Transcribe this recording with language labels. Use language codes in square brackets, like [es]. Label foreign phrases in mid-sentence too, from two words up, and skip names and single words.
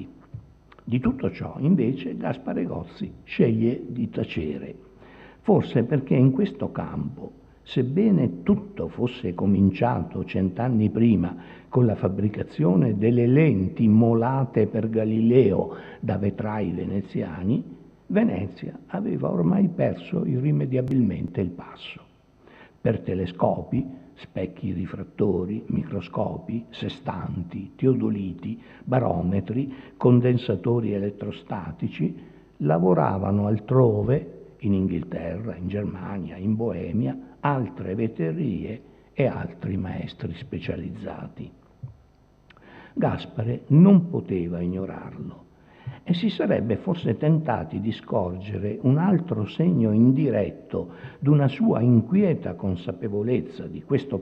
[it] Di tutto ciò, invece, Gaspare Gozzi sceglie di tacere, forse perché in questo campo, sebbene tutto fosse cominciato 100 anni prima con la fabbricazione delle lenti molate per Galileo da vetrai veneziani, Venezia aveva ormai perso irrimediabilmente il passo. Per telescopi, specchi rifrattori, microscopi, sestanti, teodoliti, barometri, condensatori elettrostatici, lavoravano altrove, in Inghilterra, in Germania, in Boemia, altre vetrerie e altri maestri specializzati. Gaspare non poteva ignorarlo e si sarebbe forse tentati di scorgere un altro segno indiretto d'una sua inquieta consapevolezza di questo